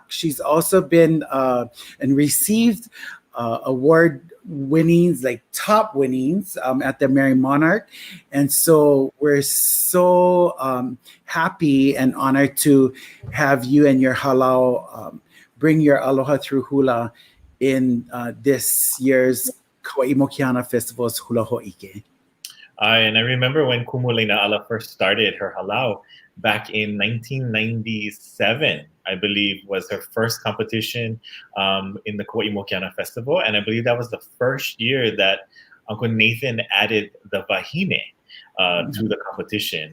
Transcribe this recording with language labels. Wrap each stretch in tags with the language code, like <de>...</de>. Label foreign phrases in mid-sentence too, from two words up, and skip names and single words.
<en>She's also been and received award winnings, like top winnings at the Mary Monarch. And so we're so happy and honored to have you and your halau bring your aloha through hula in this year's Kauaʻi Mokihana Festival's Hula Hōʻike. And I remember when Kumu Leinaʻala first started her halau back in 1997, I believe, was her first competition in the Kauaʻi Mokihana Festival. And I believe that was the first year that Uncle Nathan added the wahine to the competition.</en>